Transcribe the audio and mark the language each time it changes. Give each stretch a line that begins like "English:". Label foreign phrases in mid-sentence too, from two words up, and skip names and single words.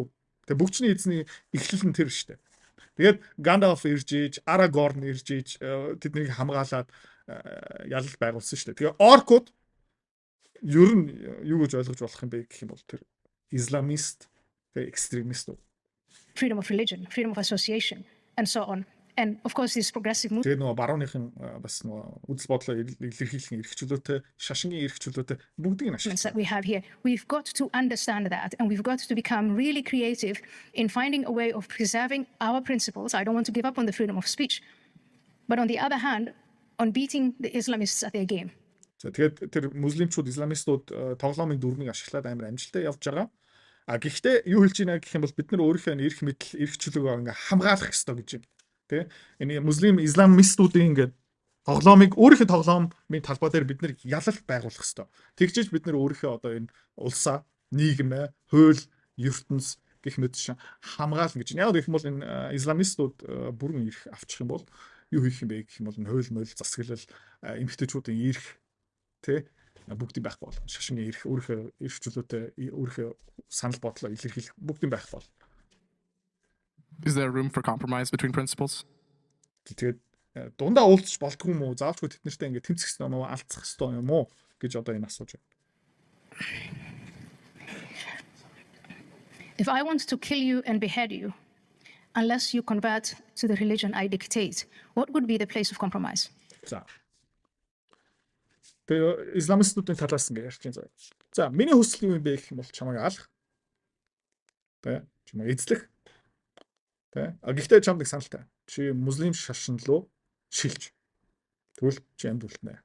Mongolian: Тэгээд бүгжний эзний эхлэл нь тэр шүү дээ. Тэгээд Gandalf ирж ийж, Aragorn ирж ийж тэднийг хамгаалаад ялал байгуулсан шүү дээ. Тэгээ оркууд ер нь юу гэж ойлгож болох юм бэ гэх юм бол тэр исламист, экстремист.
English: Freedom of religion, freedom of association, and so on. And of course this progressive movement.
Mongolian: Тэгээ нөгөө барууныхын бас нөгөө үзэл бодлоо илэрхийлэх эрх чөлөөтэй, шашингийн эрх чөлөөтэй бүгдийг нь ашиглаж
English: that we have here. We've got to understand that, and we've got to become really creative in finding a way of preserving our principles. I don't want to give up on the freedom of speech, but on the other hand, on beating the Islamists at their game.
Mongolian: За тэгээд тэр муслимчууд, исламистууд тоглоомын дүрмийг ашиглаад амар амжилттай явж байгаа. Гэхдээ юу хэлж байна гэх юм бол бид нар өөрийнхөө эрх мэдэл, эрх чөлөөгөө ингээ хамгаалах ёстой гэж байна. Тэ? Энэ муслим исламистуудын ингээ тоглоомыг өөрийнхөө тоглоомын талбай дээр бид нар ялалт байгуулах ёстой. Тэгжээж бид нар өөрийнхөө одоо энэ улсаа, нийгмээ, хууль, ертөнц гэх мэт шиг хамгаална гэж. Яг гэх юм бол энэ исламистууд бүрэн эрх авчих юм бол юу хийх юм бэ гэх юм бол хууль мойл засаглал эмэгтэйчүүдийн эрх тэ бүгдийн байх бол шашингийн эрх өөрийнхөө эрх чөлөөтэй өөрийнхөө санал бодлоо илэрхийлэх бүгдийн байх бол.
English: Is there room for compromise between principles?
Mongolian: Тэгээд дундаа уулзч болдгүй юм уу? Заавчгүй тэд нартай ингэ тэмцэх хэрэгтэй юм уу? Алдсах хэрэгтэй юм уу гэж одоо энэ асууж байна.
English: If I want to kill you and behead you, unless you convert to the religion I dictate, what would be the place of compromise?
Mongolian: За. Тэгээ исламистуудын талаас ингэ ярьж байна. За, миний хүсэл юу юм бэ гэх юм бол чамайг алах. Тэ, чамайг эзлэх. Тэ. Гэхдээ чамд нэг саналтай. Чи муслим шашин руу шилж. Тэгвэл чи амьд үлдэнэ.